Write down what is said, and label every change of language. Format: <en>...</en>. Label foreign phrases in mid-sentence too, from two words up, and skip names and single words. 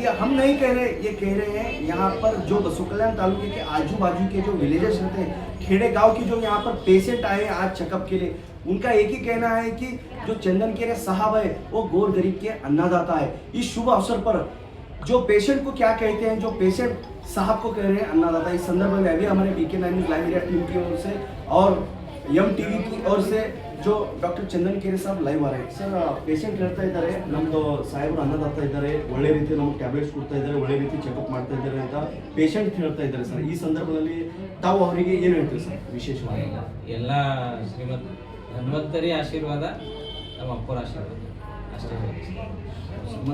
<hi>ये हम नहीं कह रहे, ये कह रहे हैं यहाँ पर जो बसव कल्याण तालुके के आजू बाजू के जो विलेजेस रहते हैं, खेड़े गांव की जो यहाँ पर पेशेंट आए हैं आज चेकअप के लिए, उनका एक ही कहना है कि जो चंदन केरे साहब है वो गोर गरीब के अन्नदाता है। इस शुभ अवसर पर जो पेशेंट को क्या कहते हैं, जो पेशेंट साहब को कह रहे हैं अन्नदाता, इस संदर्भ में अभी हमारे BK9</hi> <en>news live media team</en> <hi>की ओर से और यम टीवी की ओर से जो</hi> <kn>ಡಾಕ್ಟರ್ ಚಂದನ್ ಕೆರೆ ಸಾಹೇಬ್ ಲೈವ್ ಆರೆ ಸರ್, ಪೇಷಂಟ್ ಹೇಳ್ತಾ ಇದ್ದಾರೆ ನಮ್ದು ಸಾಹೇಬರು ಅನ್ನದಾತ ಇದ್ದಾರೆ, ಒಳ್ಳೆ ರೀತಿ ನಮಗೆ ಟ್ಯಾಬ್ಲೆಟ್ಸ್ ಕೊಡ್ತಾ ಇದ್ದಾರೆ, ಒಳ್ಳೆ ರೀತಿ ಚೆಕಪ್ ಮಾಡ್ತಾ ಇದ್ದಾರೆ ಅಂತ ಪೇಷಂಟ್ ಹೇಳ್ತಾ ಇದ್ದಾರೆ ಸರ್. ಈ ಸಂದರ್ಭದಲ್ಲಿ ತಾವು ಅವರಿಗೆ ಏನು ಹೇಳ್ತೀವಿ ಸರ್ ವಿಶೇಷವಾಗಿ? ಎಲ್ಲ ಶ್ರೀಮಂತ ಹನುಮಂತರಿ ಆಶೀರ್ವಾದ, ನಮ್ಮ ಅಪ್ಪರ ಆಶೀರ್ವಾದ ಅಷ್ಟೇ.</kn>